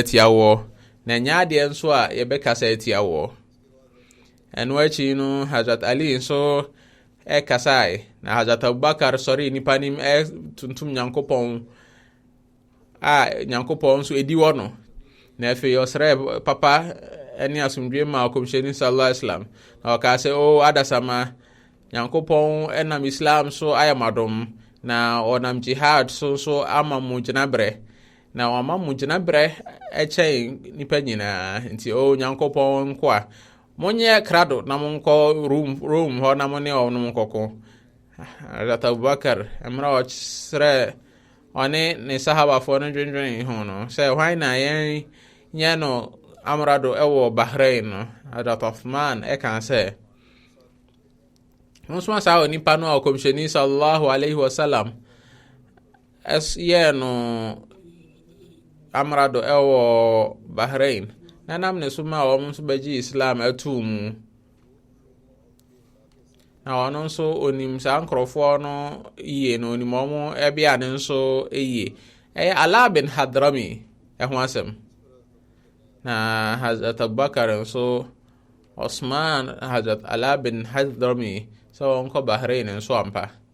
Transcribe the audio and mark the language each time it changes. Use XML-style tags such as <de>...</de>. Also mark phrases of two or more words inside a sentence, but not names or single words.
<ak>atia wɔ na nyɛ adeɛ nso a yɛbɛkasa atia wɔ ɛno akyi no Hazrat Ali nso ɛkasae na Hazrat Abubakar sɔre nipa nim tuntum Nyankopɔn a Nyankopɔn nso ɛdi wɔ no na afei ɔsrɛ papa ɛne asomdwe ma ɔkɔmhyɛni</ak> <ar>صلى الله عليه وسلم</ar> <ak>na ɔkaa sɛ adasama Nyankopɔn ɛnam Islam so ayɛ madom na ɔnam jihad so ama mo gyinaberɛ na ɔma mo gyinaberɛ ɛkyɛn nipa nyinaa nti Nyankopɔn nko a monyɛ krado na monkɔ Rome hɔ na mo ne ɔnom nkɔko Hazrat Abubakar mmerɛ ɔsrɛ ɔne ne sahabafoɔ no dwendwen ho no sɛ hwan na yɛn nyɛ no amrado ɛwɔ Bahrain no Hazrat Uthman ɛka sɛ nso saa onipa no a ɔkɔmhyɛni</ak> <ar>صلى الله عليه وسلم</ar> <ak>yɛ no amrado ɛwɔ Bahrain na nam ne so ma wɔn nso bɛgye Islam atuu mu na ɔno nso onim saa nkurɔfoɔ no yie na onim wɔn ɛbea ne nso yie ɛyɛ Ala bin Hadrami ɛho asɛm na Hazrat Abubakar nso Osman Hazrat Ala bin Hadrami sɛ wɔnkɔ Bahrain nso ampa</ak>